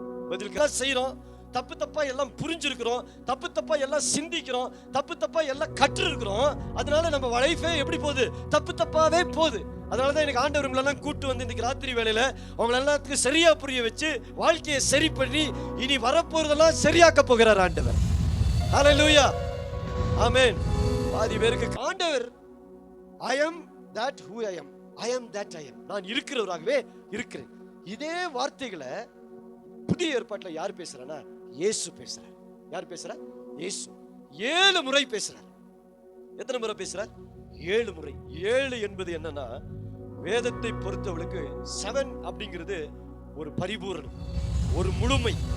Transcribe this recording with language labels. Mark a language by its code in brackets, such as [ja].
[ta] பதிலுக்கு செய்யறோம், தப்பு தப்பா எல்லாம் புரிஞ்சிருக்கிறோம், தப்பு தப்பா எல்லாம் சிந்திக்கிறோம், தப்பு தப்பா எல்லாம் கற்று இருக்கிறோம். அதனால நம்ம லைஃபே எப்படி போகுது? தப்பு தப்பாவே போகுது. அதனாலதான் எனக்கு ஆண்டவர் உங்களெல்லாம் கூட்டு வந்து இன்னைக்கு ராத்திரி வேளையில உங்களை எல்லாத்துக்கும் சரியா புரிய வச்சு வாழ்க்கையை சரி பண்ணி இனி வரப்போறதெல்லாம் சரியாக்க போகிறார் ஆண்டவர். ஹல்லேலூயா, ஆமென். பாதி பேருக்கு ஆண்டவர் [en] I am that who I am, I am that I am, [ta] நான் இருக்கிறவராகவே இருக்கிறேன். இதே வார்த்தைகளை புதிய ஏற்பாட்டில் யார் பேசுறானா? இயேசு பேசுறார். யார் பேசுறா? இயேசு 7 முறை பேசுறார். எத்தனை முறை பேசுறார்? 7 முறை. 7 என்பது என்னன்னா, வேதத்தை பொறுத்தவளுக்கு 7 அப்படிங்கிறது ஒரு பரிபூரணம், ஒரு முழுமை.